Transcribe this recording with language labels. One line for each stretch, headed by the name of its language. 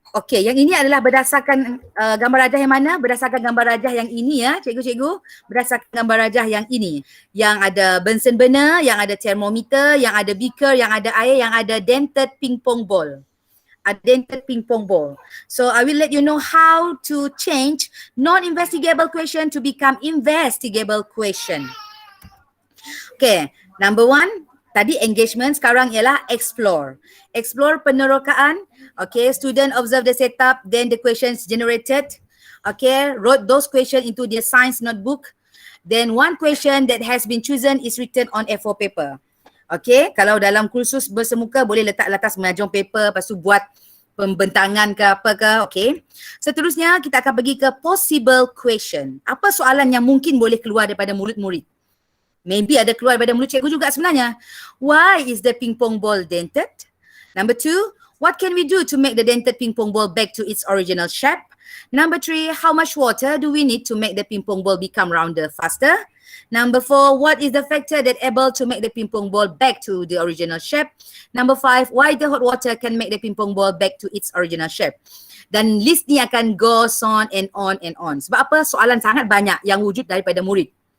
Malay: Yang ini adalah berdasarkan gambar rajah yang mana? Berdasarkan gambar rajah yang ini ya, cikgu-cikgu. Berdasarkan gambar rajah yang ini. Yang ada Bunsen burner, yang ada thermometer, yang ada beaker, yang ada air, yang ada dented ping pong ball.
English: A dented ping pong ball. So I will let you know how to change non-investigable question to become investigable question. Number one,
Malay: tadi engagement, sekarang ialah explore.
English: Explore penerokaan. Student observe the setup, then the questions generated. Wrote those questions into their science notebook. Then one question that has been chosen is written on A4 paper.
Malay: Kalau dalam kursus bersemuka boleh letak atas menajong paper, lepas tu buat pembentangan ke apa ke. Seterusnya kita akan pergi ke possible question. Apa soalan yang mungkin boleh keluar daripada murid-murid?
English: Maybe
Malay: ada keluar daripada mulut cikgu juga sebenarnya.
English: Why is the ping pong ball dented? Number two, what can we do to make the dented ping pong ball back to its original shape? Number three, how much water do we need to make the ping pong ball become rounder faster? Number four, what is the factor that able to make the ping pong ball back to the original shape? Number five, why the hot water can make the ping pong ball back to its original shape?
Malay: Dan list ni akan
English: goes on and on and on.
Malay: Sebab apa? Soalan sangat banyak yang wujud daripada murid.